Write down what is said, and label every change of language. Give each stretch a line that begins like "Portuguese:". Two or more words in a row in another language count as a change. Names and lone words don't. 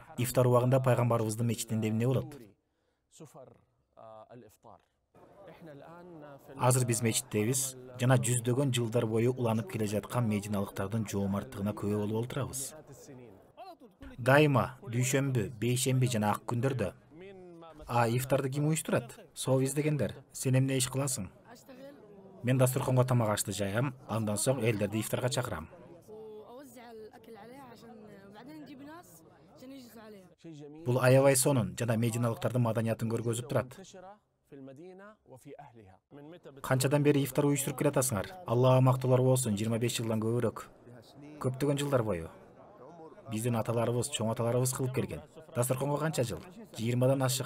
Kyrgyz: Ифтар убагында пайгамбарыбыздын мечитинде эмне болот? Азыр биз мечиттебиз жана жүздөгөн жылдар бою уланып келе жаткан мединалыктардын жоомарттыгына күбө болуп отурабыз. Дайыма дүйшөмбү, бейшемби жана ак күндөрдө ифтарды ким уюштурат? Соо издегендер. Сен эмне иш кыласың?
Arabic: اشتغل
Kyrgyz: Мен дастурханга тамак ашты жаям, андан соң элдерди ифтарга чакырам.
Arabic: واوزع الاكل عليها عشان بعدين نجيب ناس عشان يجلسوا عليها.
Kyrgyz: Бул аябай сонун жана мединалыктардын маданиятын көргөзүп турат. Канчадан бери ифтар уюштуруп келатасыңар? Аллага мактоолор болсун, 25 жылдан көбүрөөк. Көптөгөн жылдар бою. Биздин аталарыбыз, чоң аталарыбыз кылып келген. Дастурханга канча жыл? 20дан ашык.